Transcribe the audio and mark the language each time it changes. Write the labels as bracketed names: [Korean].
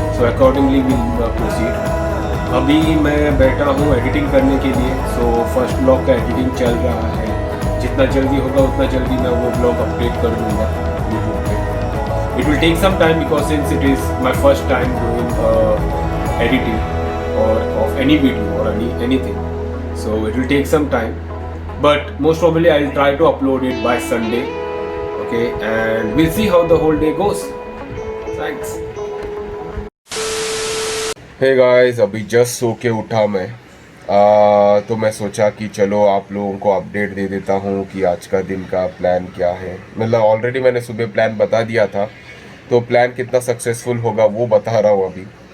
[English] So accordingly will proceed. [Hindi] अभी मैं बैठा हूँ एडिटिंग करने के लिए। सो फर्स्ट ब्लॉग का एडिटिंग चल रहा है। जितना जल्दी होगा उतना जल्दी मैं वो ब्लॉग अपडेट कर दूँगा यूट्यूब पे। [English] It will take some time because since it is my first time doing editing or of any video or anything. So it will take some time, but most probably I'll try to upload it by Sunday. Okay, and we'll see how the whole day goes. Thanks. [Hindi] Hey guys, अभी just so के उठा मैं। तो मैं सोचा कि चलो आप लोगों को अपडेट दे देता हूँ कि आज का दिन का प्लान क्या है। मतलब ऑलरेडी मैंने सुबह प्लान बता दिया था, तो प्लान कितना सक्सेसफुल होगा वो बता रहा हूँ अभी।